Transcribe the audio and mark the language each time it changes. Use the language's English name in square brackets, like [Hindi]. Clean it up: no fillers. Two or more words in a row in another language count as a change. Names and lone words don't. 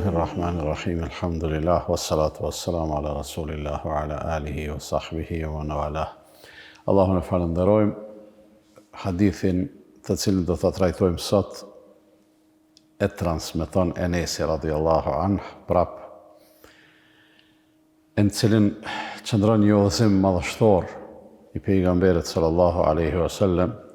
[Arabic] بسم الله الرحمن الرحيم. الحمد لله والصلاة والسلام على رسول الله وعلى آله وصحبه ومن والاه. [Albanian] Allahun e falenderojmë. Hadithin të cilin do të trajtojmë sot e transmeton Enesi [Arabic] رضي الله عنه [Albanian] prap, në cilin qëndron një udhëzim madhështor i pejgamberit [Arabic] صلى الله عليه وسلم,